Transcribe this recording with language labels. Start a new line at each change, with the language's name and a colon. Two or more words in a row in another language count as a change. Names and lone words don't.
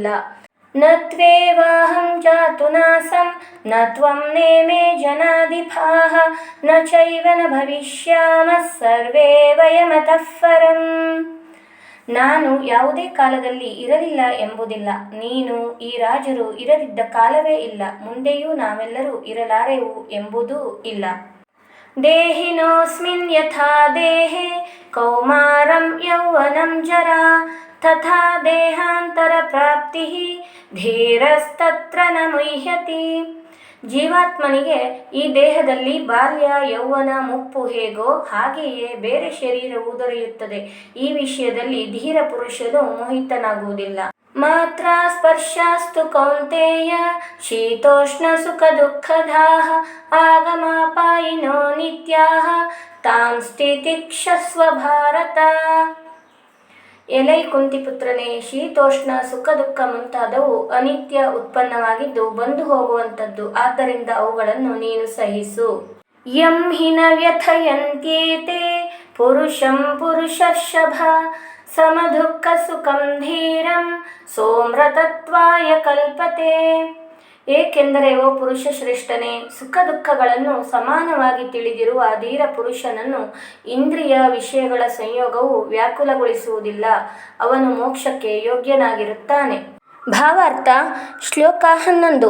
Sanskrit: ನ ತ್ವೇವಾಹಂ ಜಾತುನಾಸಂ ನ ತ್ವಂ ನೇಮೇ ಜನಾಧಿಪಾಃ ನ ಚೈವ ನ ಭವಿಷ್ಯಾಮಃ ಸರ್ವೇ ವಯಮತಃ ಪರಂ.
Kannada: ನಾನು ಯಾವುದೇ ಕಾಲದಲ್ಲಿ ಇರಲಿಲ್ಲ ಎಂಬುದಿಲ್ಲ, ನೀನು ಈ ರಾಜರು ಇರದಿದ್ದ ಕಾಲವೇ ಇಲ್ಲ, ಮುಂದೆಯೂ ನಾವೆಲ್ಲರೂ ಇರಲಾರೆವು ಎಂಬುದೂ ಇಲ್ಲ.
Sanskrit: ದೇಹಿನೋಸ್ಮಿನ್ ಯಥಾ ದೇಹೇ ಕೌಮಾರಂ ಯೌವನಂ ಜರಾ ತಥಾ ದೇಹಾಂತರ ಪ್ರಾಪ್ತಿಃ ಧೀರಸ್ತತ್ರ ನ ಮುಹ್ಯತಿ.
Kannada: ಜೀವಾತ್ಮನಿಗೆ ಈ ದೇಹದಲ್ಲಿ ಬಾಲ್ಯ, ಯೌವನ, ಮುಪ್ಪು ಹೇಗೋ ಹಾಗೆಯೇ ಬೇರೆ ಶರೀರವು ದೊರೆಯುತ್ತದೆ. ಈ ವಿಷಯದಲ್ಲಿ ಧೀರ ಪುರುಷನು ಮೋಹಿತನಾಗುವುದಿಲ್ಲ.
Sanskrit: ಮಾತ್ರ ಸ್ಪರ್ಶಾಸ್ತು ಕೌಂತೆಯ ಶೀತೋಷ್ಣ ಸುಖ ದುಃಖದಾಃ ಆಗಮಾಪಾಯಿನೋ ನಿತ್ಯಾಃ ತಾಂ ತಿತಿಕ್ಷಸ್ವ ಭಾರತ.
Kannada: ಎಲೈ ಕುಂತಿಪುತ್ರನೇ, ಶೀತೋಷ್ಣ, ಸುಖ ದುಃಖ ಮುಂತಾದವು ಅನಿತ್ಯ ಉತ್ಪನ್ನವಾಗಿದ್ದು ಬಂದು ಹೋಗುವಂಥದ್ದು. ಆದ್ದರಿಂದ ಅವುಗಳನ್ನು ನೀನು ಸಹಿಸು.
Sanskrit: ಯಂ ಹಿ ನ ವ್ಯಥಯಂತ್ಯೇತೆ ಪುರುಷಂ ಪುರುಷರ್ಷಭ ಸಮದುಃಖ ಸುಖಂ ಧೀರಂ ಸೋಮೃತತ್ವಾಯ ಕಲ್ಪತೆ.
Kannada: ಏಕೆಂದರೆ ಓ ಪುರುಷ ಶ್ರೇಷ್ಠನೇ, ಸುಖ ದುಃಖಗಳನ್ನು ಸಮಾನವಾಗಿ ತಿಳಿದಿರುವ ಧೀರ ಪುರುಷನನ್ನು ಇಂದ್ರಿಯ ವಿಷಯಗಳ ಸಂಯೋಗವು ವ್ಯಾಕುಲಗೊಳಿಸುವುದಿಲ್ಲ. ಅವನು ಮೋಕ್ಷಕ್ಕೆ ಯೋಗ್ಯನಾಗಿರುತ್ತಾನೆ. ಭಾವಾರ್ಥ. ಶ್ಲೋಕ 11.